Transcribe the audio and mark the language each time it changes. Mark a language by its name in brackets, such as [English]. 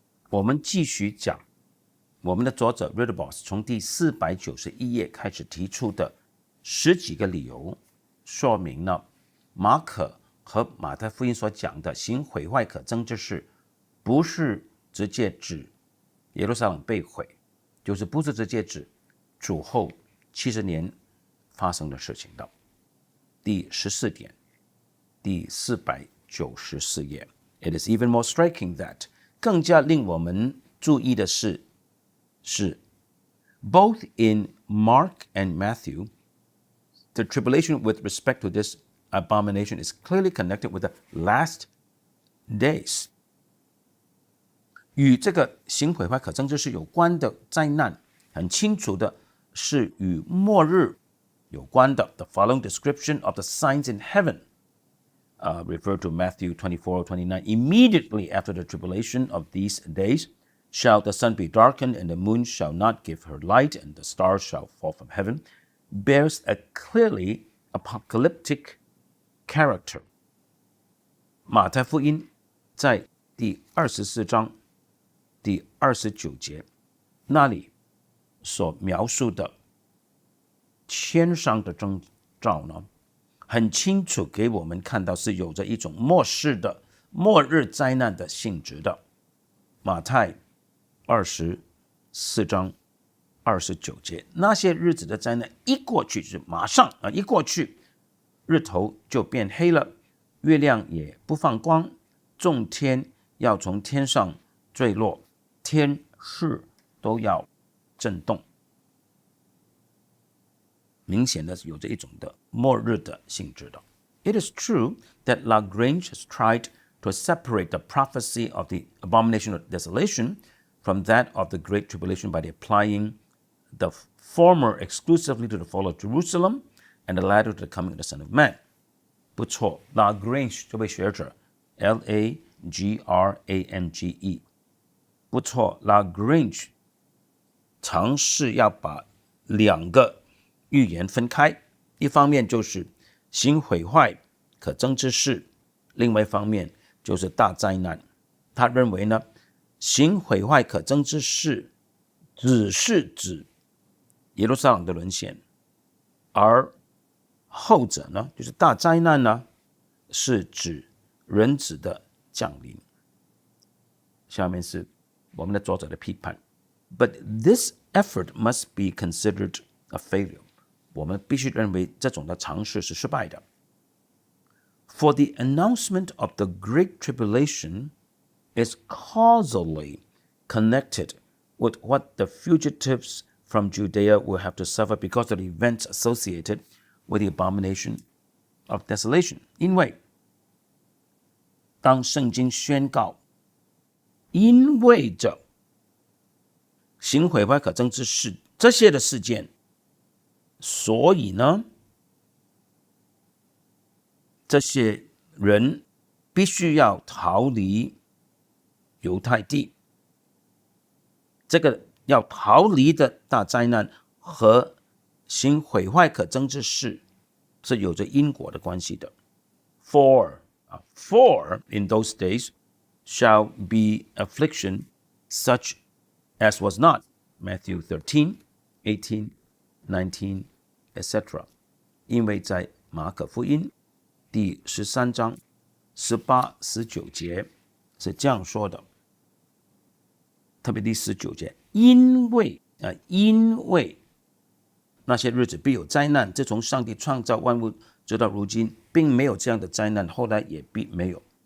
[Chinese] 我们继续讲我们的作者 Ridderbaugh 从第491页开始提出的10几个理由，说明了马可和马太福音所讲的行毁坏可憎之事，不是直接指耶路撒冷被毁，就是不是直接指主后70年发生的事情的。第14点，第494页。 [English] It is even more striking that [Chinese] 更加令我们注意的是 [English] both in Mark and Matthew, the tribulation with respect to this abomination is clearly connected with the last days. [Chinese] 与这个行毁坏可憎之事有关的灾难，很清楚的是与末日有关的。 [English] The following description of the signs in heaven refer to Matthew 24:29. Immediately after the tribulation of these days, shall the sun be darkened, and the moon shall not give her light, and the stars shall fall from heaven, bears a clearly apocalyptic character. [Chinese] 马太福音在第24章第29节那里所描述的天上的征兆呢，很清楚给我们看到是有着一种末世的末日灾难的性质的。马太24章29节，那些日子的灾难一过去，就是马上一过去，日头就变黑了，月亮也不放光，众天要从天上坠落，天势都要震动。明显的有着一种的末日的性质的。 [English] It is true that Lagrange has tried to separate the prophecy of the abomination of desolation from that of the Great Tribulation by applying the former exclusively to the fall of Jerusalem and the latter to the coming of the Son of Man. [Chinese] 不错 ，Lagrange 这位学者 ，Lagrange 不错 ，Lagrange 尝试要把两个预言分开，一方面就是行毁坏可憎之事，另外一方面就是大灾难。他认为呢，行毁坏可憎之事只是指耶路撒冷的沦陷，而后者呢，就是大灾难呢，是指人子的降临。下面是我们的作者的批判。 [English] But this effort must be considered a failure. [Chinese] 我们必须认为这种的尝试是失败的。 [English] For the announcement of the Great Tribulation is causally connected with what the fugitives from Judea will have to suffer because of the events associated with the abomination of desolation. [Chinese] 因为当圣经宣告，因为着行毁坏可憎之事这些的事件，所以呢，这些人必须要逃离犹太地。这个要逃离的大灾难和行毁坏可憎之事是有着因果的关系的。 [English] For in those days shall be affliction such as was not. Matthew 13, 18, 19, etc. [Chinese] 因为在马可福音第13章18、19节是这样说的，特别第19节，因为那些日子必有灾难，自从上帝创造万物直到如今，并没有这样的灾难，后来也必没有。